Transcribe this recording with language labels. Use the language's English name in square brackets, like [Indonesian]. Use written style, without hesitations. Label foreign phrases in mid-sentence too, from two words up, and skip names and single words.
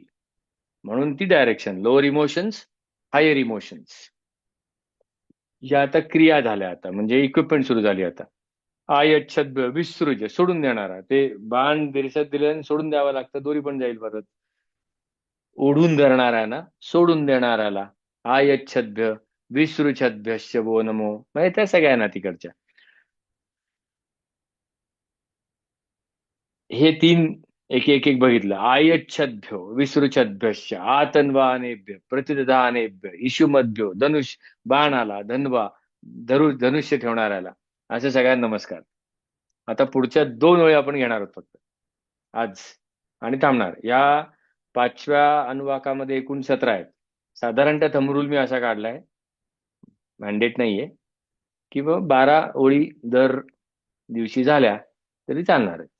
[Marathi] म्हणून ती [English] direction, lower emotions, higher emotions. [Marathi] या आता क्रिया झाल्या, आता म्हणजे इक्विपमेंट सुरू झाली आता. [Sanskrit] आयच्छद विसृज, [Marathi] सोडून देणारा. ते बाण दिरसत दिले आणि सोडून द्यावं लागतं, दोरी पण जाईल परत. ओढून धरणाऱ्याला, सोडून देणाऱ्याला. [Sanskrit] आयच्छद्भ्य विसृछद्भ्यश्च वो नमो. [Marathi] म्हणजे त्या सगळ्यांना तिकडच्या. हे तीन एक एक एक बघितलं. [Sanskrit] आयच्छद्भ्यो विसृछद्भ्यश्च आतन्वानेभ्य प्रतिदधानेभ्य इषुमद्भ्यो धनुष, बाणाला, धन्वा, [Marathi] धनुष्य ठेवणाऱ्याला. असे सगळ्यांना नमस्कार. आता पुढच्या 2 वेळी आपण घेणार आहोत फक्त आज, आणि थांबणार. या 5व्या अनुवाकामध्ये एकूण 17 आहेत. साधारणतः [English] thumb rule [Marathi] मी असा काढलाय, मॅन्डेट नाहीये, की बाबा 12 ओळी दर दिवशी झाल्या तरी चालणार आहे.